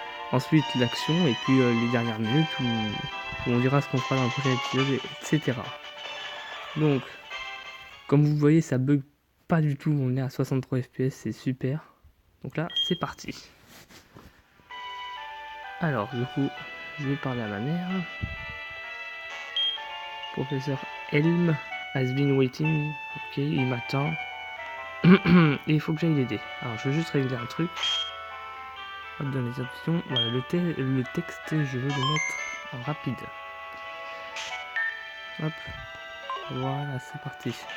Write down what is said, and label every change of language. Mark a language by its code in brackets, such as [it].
[fr] Ensuite l'action et puis les dernières minutes où on dira ce qu'on fera dans le prochain épisode, etc. Donc, comme vous voyez, ça bug pas du tout. On est à 63 fps, c'est super. Donc là, c'est parti. Alors, du coup, je vais parler à ma mère. [en] Professeur Helm has been waiting. [fr] Ok, il m'attend. Et il faut que j'aille l'aider. Alors, je vais juste régler un truc. Hop, dans les options, voilà, le texte, je vais le mettre en rapide. Hop, voilà, c'est parti.